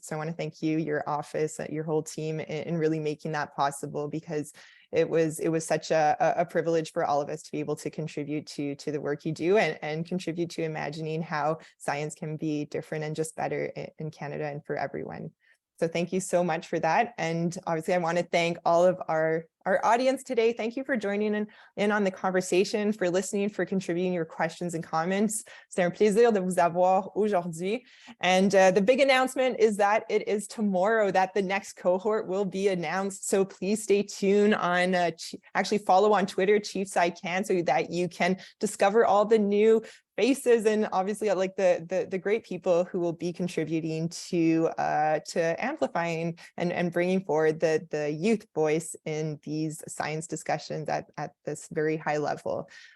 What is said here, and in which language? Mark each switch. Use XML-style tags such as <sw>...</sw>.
<en>So I want to thank you, your office, your whole team in really making that possible, because it was such a privilege for all of us to be able to contribute to the work you do and contribute to imagining how science can be different and just better in Canada and for everyone. So thank you so much for that. And obviously, I want to thank all of our audience today. Thank you for joining in on the conversation, for listening, for contributing your questions and comments.</en> <fr>C'est un plaisir de vous avoir aujourd'hui.</fr> <en>And the big announcement is that it is tomorrow that the next cohort will be announced. So please stay tuned on, actually follow on Twitter, ChiefsICAN, so that you can discover all the new faces and obviously like the great people who will be contributing to amplifying and bringing forward the youth voice in these science discussions at this very high level.</en>